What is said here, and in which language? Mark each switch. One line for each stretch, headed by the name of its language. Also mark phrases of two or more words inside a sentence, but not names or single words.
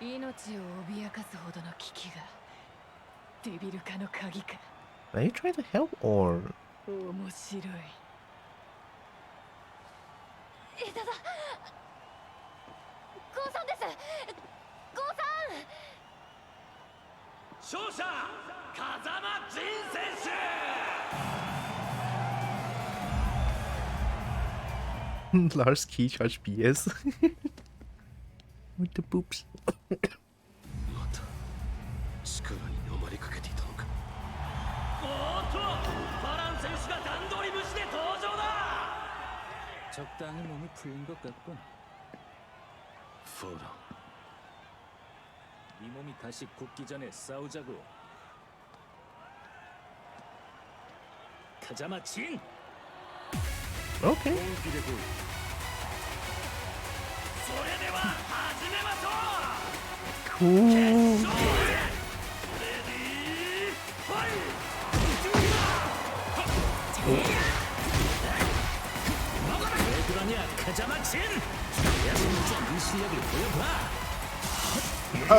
Japanese: 地を脅かすほどの危機がデビル化の鍵か。
English: Are you trying to help or?
Japanese: 面白い。枝だ。ゴーさんです。ゴーさん。勝者風間仁選手。
English: Lars key charge BS with the boobs.
Japanese: また力に飲まれかけていたのか。おっとバラン選手が段取り無視で登場だ。
Korean: 적당히 몸이 풀린 것 같군.
Japanese: フォーラン
Korean: 네 몸이 다시 굳기 전에 싸우자고. 가자마 진.
English: Okay.
Japanese: それでは始めましょう。
English: Cool. Ready fight.
Korean: 왜 그러냐 가자마 진. 야 진짜 네 실력을 보여봐.